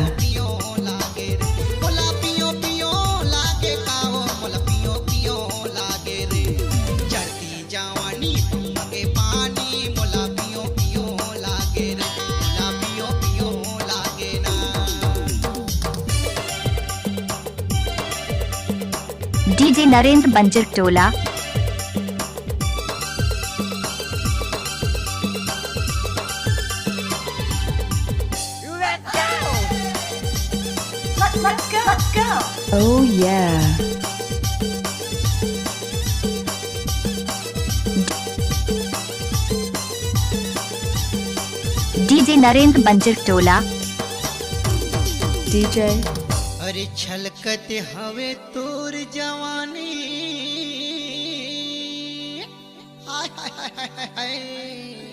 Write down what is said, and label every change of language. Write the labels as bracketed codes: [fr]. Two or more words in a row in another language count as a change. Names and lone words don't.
[hne] पियो लागे रे, मोला पियो पियो लागे काओ, मोला पियो पियो लागे रे। चढ़ती जवानी महुआ के पानी मोला पियो पियो लागे रे, मोला पियो पियो लागे ना। डीजे नरेंद्र बंजर टोला। [en] Let's go. Oh yeah। [hne] डीजे नरेंद्र बंजर टोला। डीजे अरे छलकत हवे तोर जवानी, हाय हाय हाय हाय हाय हाय।